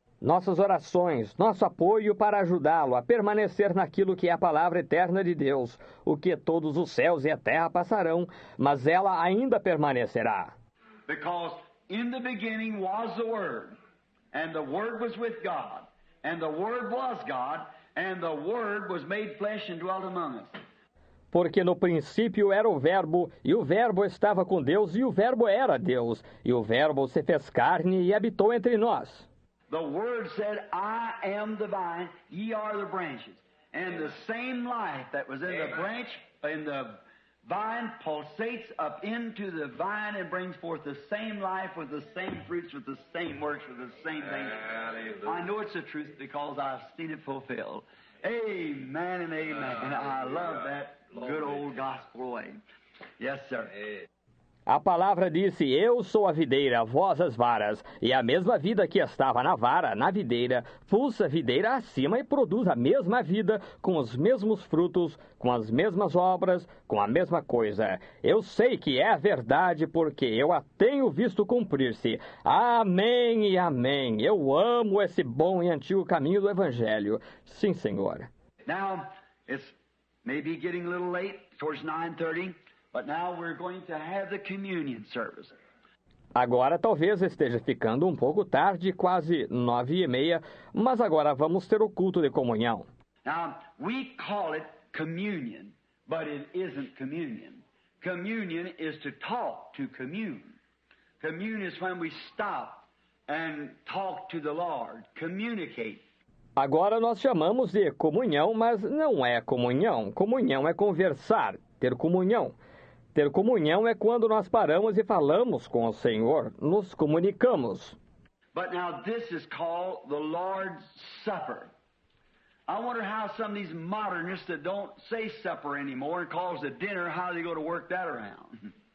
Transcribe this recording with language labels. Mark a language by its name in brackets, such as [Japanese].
[Portuguese] Nossas orações, nosso apoio para ajudá-lo a permanecer naquilo que é a palavra eterna de Deus, o que todos os céus e a terra passarão, mas ela ainda permanecerá. [English] Because in the beginning was the Word, and the Word was with God, and the Word was God, and the Word was made flesh and dwelt among us. [Portuguese] Porque no princípio era o Verbo, e o Verbo estava com Deus, e o Verbo era Deus, e o Verbo se fez carne e habitou entre nós. [English] The Word said, I am the vine, ye are the branches. And the same life that was in the branch, in the vine, pulsates up into the vine and brings forth the same life with the same fruits, with the same works, with the same things. I know it's the truth because I've seen it fulfilled. Amen and amen. And I love that good old gospel way. Yes, sir. [Portuguese] A palavra disse, eu sou a videira, vós as varas, e a mesma vida que estava na vara, na videira, pulsa a videira acima e produz a mesma vida, com os mesmos frutos, com as mesmas obras, com a mesma coisa. Eu sei que é a verdade, porque eu a tenho visto cumprir-se. Amém e amém. Eu amo esse bom e antigo caminho do Evangelho. Sim, Senhor. [English] Now, it's maybe getting a little late, towards 9:30. But now we're going to have the communion service. [Portuguese] Agora talvez esteja ficando um pouco tarde, quase 9:30, mas agora vamos ter o culto de comunhão. [English] Now, we call it communion, but it isn't communion. Communion is to talk, to commune. Commune is when we stop and talk to the Lord, communicate. [Portuguese] Agora nós chamamos de comunhão, mas não é comunhão. Comunhão é conversar, ter comunhão. Ter comunhão é quando nós paramos e falamos com o Senhor, nos comunicamos. [English] But now this is called the Lord's Supper. I wonder how some of these modernists that don't say supper anymore and calls it dinner, how they go to work that around.